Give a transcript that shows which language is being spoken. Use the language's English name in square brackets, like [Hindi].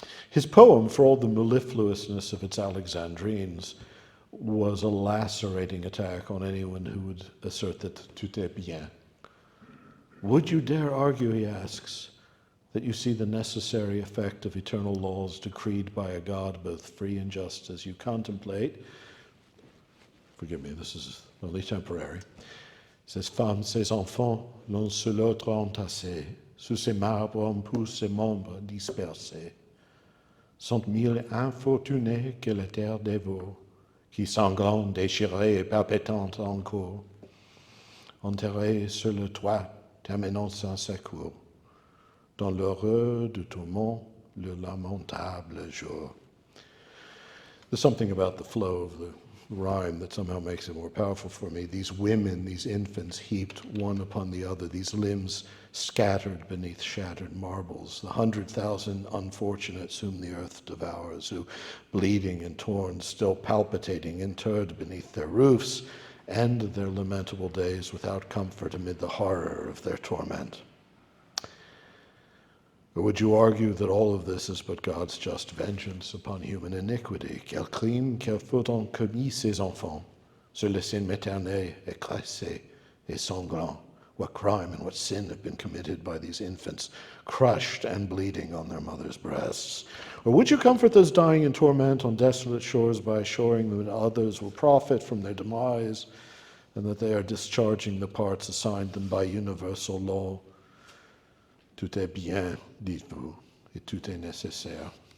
[English] His poem, for all the mellifluousness of its Alexandrines, was a lacerating attack on anyone who would assert that [French] tout est bien. [English] Would you dare argue, he asks, that you see the necessary effect of eternal laws decreed by a God both free and just as you contemplate? Forgive me, this is only temporary. [French] Ces femmes, ces enfants, l'un sur l'autre entassés, sous ces marbres en poussent ces membres dispersés. Sont mille infortunés que la terre dévore, qui sanglants, déchirés et palpitants encore, enterrés sur le toit, terminant sans secours, dans l'heureux du tourment, le lamentable jour. [English] There's something about the flow of the rhyme that somehow makes it more powerful for me. These women, these infants heaped one upon the other, these limbs scattered beneath shattered marbles, the 100,000 unfortunates whom the earth devours, who, bleeding and torn, still palpitating, interred beneath their roofs, end their lamentable days without comfort amid the horror of their torment. Or would you argue that all of this is but God's just vengeance upon human iniquity? [French] Quel crime, quelle faute ont commis ces enfants sur le sein maternel écrasé et sanglant? [English] What crime and what sin have been committed by these infants, crushed and bleeding on their mother's breasts? Or would you comfort those dying in torment on desolate shores by assuring them that others will profit from their demise and that they are discharging the parts assigned them by universal law? [French] Tout est bien, dites-vous, et tout est nécessaire.